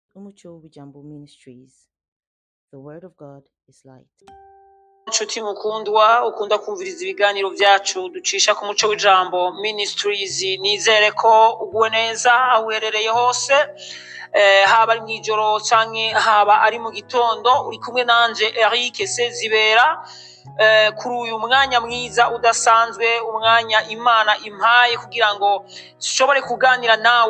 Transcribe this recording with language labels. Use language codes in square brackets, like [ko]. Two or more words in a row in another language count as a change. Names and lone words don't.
[en] Umuco w'Ijambo Ministries. The word of God is light. [rn] Nshuti mukundwa ukunda kumviriza ibiganiro byacu ducisha ku muco w'Ijambo Ministries, nizere ko uguwe neza aho uherereye hose, haba ari mw'ijoro canke haba ari mu gitondo. Uri kumwe nanje Eric Sezibera kuri uyu mwanya mwiza udasanzwe, umwanya Imana impaye kugira ngo nshobore kuganira nawe.